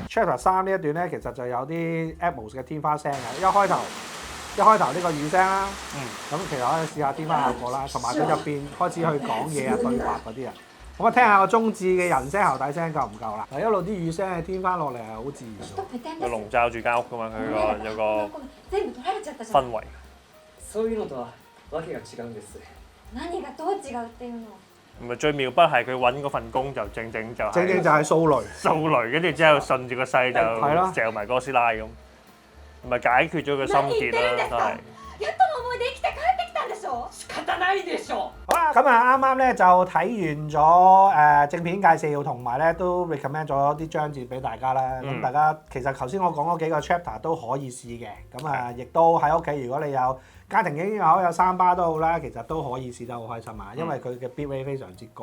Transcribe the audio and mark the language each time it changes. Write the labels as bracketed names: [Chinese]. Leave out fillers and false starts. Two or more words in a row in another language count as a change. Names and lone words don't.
[Cantonese] Chapter 3呢一段咧，其實就有啲 Atmos 嘅天花聲嘅。一開頭呢個雨聲啦。咁其實可以試下天花效果啦，同埋佢入邊開始去講嘢啊、對白嗰啲啊。咁我聽下個中置嘅人聲、喉底聲夠唔夠啦？嗱，一路啲雨聲係天翻落嚟係好自然。個籠罩住間屋噶嘛，佢有個氛圍。 [Japanese] そういうのとはわけが違うんです。何がどう違うっていうの？ [Cantonese] 唔係最妙不係佢揾嗰份工就正正就係掃雷，跟住之後順住個勢就嚼埋哥斯拉咁，唔係解決咗個心結啦，都係。 [Japanese] やっとの思いで生きて帰ってきたんでしょ？仕方ないでしょ。 [Cantonese] 好啦，咁啊啱啱咧就睇完咗正片介紹，同埋咧都 recommend 咗啲章節俾大家啦。咁大家其實頭先我講嗰幾個 chapter 都可以試嘅，咁啊亦都喺屋企如果你有家庭影院又好，有3巴都好啦，其實都可以試得好開心啊，因為佢嘅 [English] bit rate [Cantonese] 非常之高。